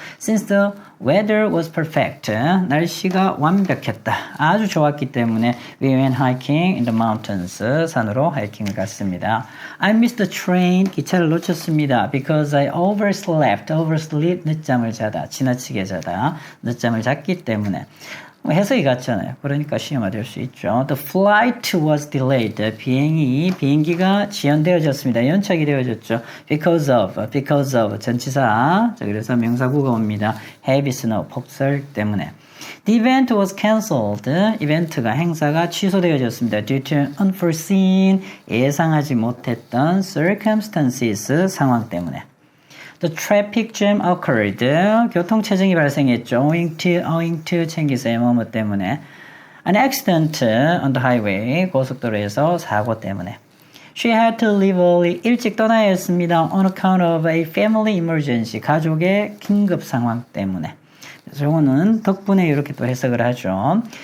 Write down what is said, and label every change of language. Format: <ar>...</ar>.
<en>Since the weather was perfect,</en> <ko>날씨가 완벽했다. 아주 좋았기 때문에</ko> <en>we went hiking in the mountains,</en> <ko>산으로 하이킹을 갔습니다.</ko> <en>I missed the train,</en> <ko>기차를 놓쳤습니다.</ko> <en>Because I overslept,</en> <ko>늦잠을 자다, 지나치게 자다, 늦잠을 잤기 때문에. 해석이 같잖아요. 그러니까 시험화 될 수 있죠.</ko> <en>The flight was delayed.</en> <ko>비행기가 지연되어졌습니다. 연착이 되어졌죠. Because of 전치사. 자, 그래서 명사구가 옵니다. Heavy snow, 폭설 때문에.</ko> <en>The event was cancelled.</en> <ko>이벤트가 행사가 취소되어졌습니다.</ko> <en>Due to unforeseen,</en> <ko>예상하지 못했던 circumstances, 상황 때문에.</ko> <en>The traffic jam occurred.</en> <ko>교통체증이 발생했죠. owing to 챙기세요. 뭐뭐 때문에.</ko> <en>An accident on the highway.</en> <ko>고속도로에서 사고 때문에.</ko> <en>She had to leave early.</en> <ko>일찍 떠나야 했습니다.</ko> <en>On account of a family emergency.</en> <ko>가족의 긴급 상황 때문에. 그래서 이거는 덕분에 이렇게 또 해석을 하죠.</ko>